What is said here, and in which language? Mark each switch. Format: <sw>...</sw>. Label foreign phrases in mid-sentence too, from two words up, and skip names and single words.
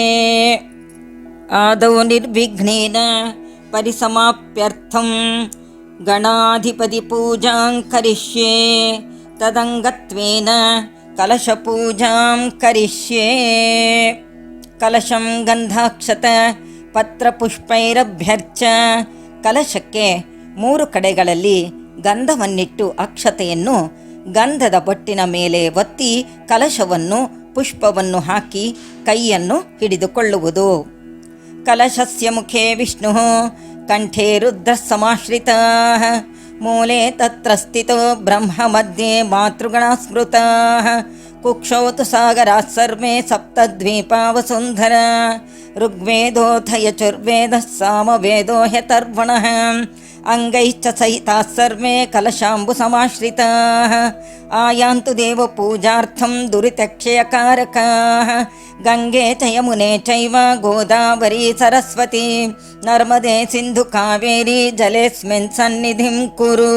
<sa>ಆದೌ ನಿರ್ವಿಘ್ನೇನ ಪರಿಸಮಾಪ್ಯರ್ಥಂ ಗಣಾಧಿಪತಿ ಪೂಜಾಂ ಕರಿಷ್ಯೆ ತದಂಗತ್ವೇನ ಕಲಶ ಪೂಜಾಂ ಕರಿಷ್ಯೆ ಕಲಶಂ ಗಂಧಾಕ್ಷತ ಪತ್ರಪುಷ್ಪೈರಭ್ಯರ್ಚ</sa> <kn>ಕಲಶಕ್ಕೆ 3 ಕಡೆಗಳಲ್ಲಿ ಗಂಧವನ್ನಿಟ್ಟು ಅಕ್ಷತೆಯನ್ನು ಗಂಧದ ಬೊಟ್ಟಿನ ಮೇಲೆ ಒತ್ತಿ ಕಲಶವನ್ನು ಪುಷ್ಪವನ್ನು ಹಾಕಿ ಕೈಯನ್ನು ಹಿಡಿದುಕೊಳ್ಳುವುದು.</kn> <sa>ಕಲಶಸ್ಯ ಮುಖೇ ವಿಷ್ಣು ಕಂಠೇ ರುದ್ರ ಸಮಾಶ್ರಿತಾಃ ಮೂಲೆ ತತ್ರ ಸ್ಥಿತೋ ಬ್ರಹ್ಮ ಮಧ್ಯೆ ಮಾತೃಗಣ ಸ್ಮೃತಾಃ ಕುಕ್ಷೌ ತು ಸಾಗರಾಃ ಸರ್ವೇ ಸಪ್ತದ್ವೀಪಾ ವಸುಂಧರ ಋಗ್ವೇದೋಥ ಯಜುರ್ವೇದಃ ಸಾಮವೇದೋ ಹ್ಯತರ್ವಣಃ ಅಂಗೈಶ್ಚ ಸಹಿತಾಃ ಸರ್ವೇ ಕಲಶಾಂಬು ಸಮಾಶ್ರಿತಾಃ ಆಯಾಂತು ದೇವ ಪೂಜಾರ್ಥಂ ದುರಿತಕ್ಷಯಕಾರಕಾಃ ಗಂಗೆ ಚ ಯಮುನೆ ಚೈವ ಗೋದಾವರಿ ಸರಸ್ವತಿ ನರ್ಮದೆ ಸಿಂಧು ಕಾವೇರಿ ಜಲೇಸ್ಮಿನ್ ಸನ್ನಿಧಿಂ ಕುರು.</sa>